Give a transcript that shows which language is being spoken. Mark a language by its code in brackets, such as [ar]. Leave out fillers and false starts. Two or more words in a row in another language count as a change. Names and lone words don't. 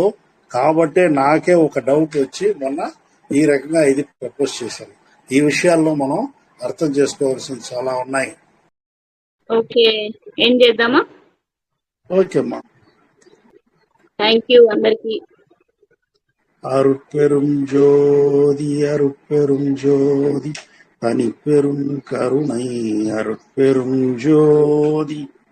[te] కాబట్టే నాకే ఒక డౌట్ వచ్చి మొన్న ఈ రకంగా ఇది ప్రపోజ్ చేశాను. ఈ విషయాల్లో మనం అర్థం చేసుకోవాల్సింది చాలా ఉన్నాయి. ఓకే, ఏం చేద్దామా? ఓకే అమ్మా. [en] thank you [te] అందరికి. [ta] அருட்பெரும் ஜோதி அருட்பெரும் ஜோதி தனிப்பெரும் கருணை அருட்பெரும் ஜோதி